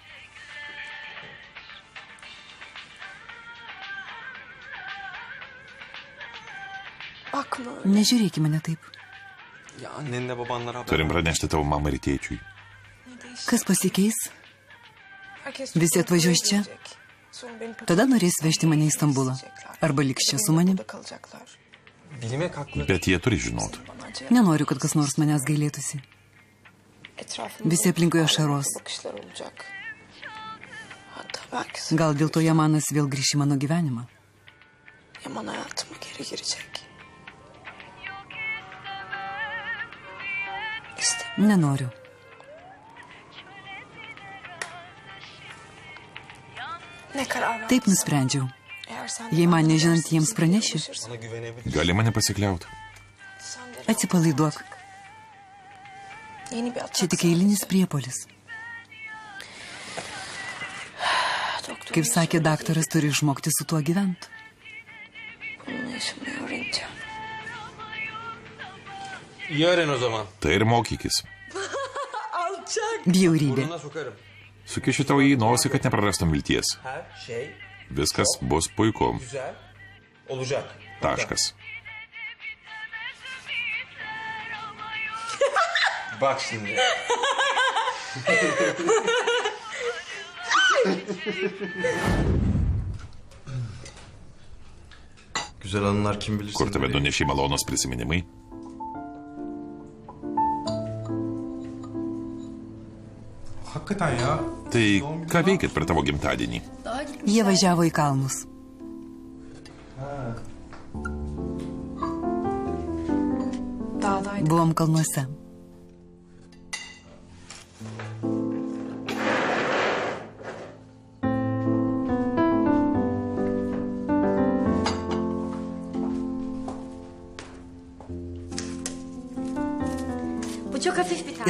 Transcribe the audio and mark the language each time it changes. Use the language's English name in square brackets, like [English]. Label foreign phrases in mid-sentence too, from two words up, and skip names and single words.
[Turkish] Bakma. [Lithuanian] Nežiūrėk į mane taip. [Turkish] Ya annenle babanlara haber... [Lithuanian] Turim pranešti tavo mamai ir tėčiui. Kas pasikeis? [Turkish] Herkes [Lithuanian] Visi atvažiuos čia. [Turkish] Sonra beni [Lithuanian] Tada norės vežti mane į Stambulą. Arba liks čia su manim. [Turkish] burada kalacaklar. Bilmek haklı. [Lithuanian] Bet jie turi žinoti. [Turkish] Bana acı. [Lithuanian] Nenoriu, kad kas nors manęs gailėtųsi. [Turkish] Etrafımda [Lithuanian] Visi aplinkoje ašaros. [Turkish] bakışlar olacak. Hatta belki [Lithuanian] Gal dėl to Jamanas vėl grįš į mano gyvenimą. [Turkish] Yaman hayatıma geri girecek. İstemiyorum. [Lithuanian] Nenoriu. [Turkish] Ne karar verdin? [Lithuanian] Taip nusprendžiau. [Turkish] Eğer sen [Lithuanian] Jei man nežinant jiems praneši, [Turkish] Bana güvenebilir. [Lithuanian] Gali mane pasikliauti. atsipalaiduok. [Turkish] Yeni bir atak. [Lithuanian] Čia tik eilinis priepolis. [Turkish] Doktor [Lithuanian] Kaip sakė daktaras, turi išmokti su tuo gyventi. [Turkish] bununla yaşamayı öğreneceğim. İyi öğren o zaman. [Lithuanian] Tai ir mokykis. Bjaurybė. [Turkish] Burnuna sokarım. [Lithuanian] Sukišiu tau į nosį, kad neprarastum vilties. [Turkish] Her şey [Lithuanian] Viskas bus puiku. [Turkish] güzel olacak. [Lithuanian] Taškas. [Turkish] Bak şimdi. Güzel anılar kim bilir. [Lithuanian] Kur tave nuneši malonus prisiminimai? [Turkish] Hakikaten ya. [Lithuanian] Tai ką veikit per tavo gimtadienį? Jie važiavo į kalnus. [Turkish] Dağdaydık. [Lithuanian] Buvom kalnuose. [Turkish] Bu çok hafif bir tane.